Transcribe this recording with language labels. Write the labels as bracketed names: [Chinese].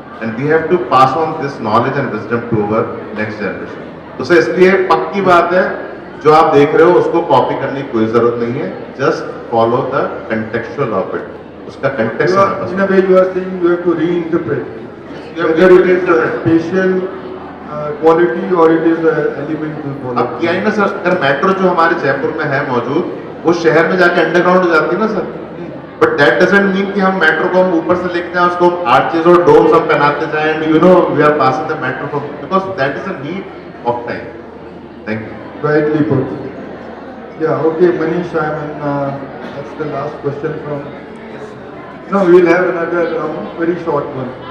[English] And we have to pass on this knowledge and wisdom to our next generation. [Hindi] तो sir इसलिए पक्की बात है, जो आप देख रहे हो उसको कॉपी करने की कोई जरूरत नहीं है। [English] Just follow the contextual of it. [Hindi] उसका context [English] in a way you are saying you have to reinterpret whether it is a spatial quality or it is a elemental quality. [Hindi] अब किया ही ना सर, अगर मेट्रो जो हमारे जयपुर में है मौजूद, वो शहर में जाके अंडरग्राउंड हो जाती है ना sir, [English] but that doesn't mean [Hindi] कि हम मेट्रो को हम ऊपर से लेके जाए, उसको आर्चेज और डोम्स हम पहनाते जाए [English] And we are passing the metro from, because that is a need of time. Thank you. Rightly put. Yeah, okay, Manish, that's the last question from. No, we will have another very short one.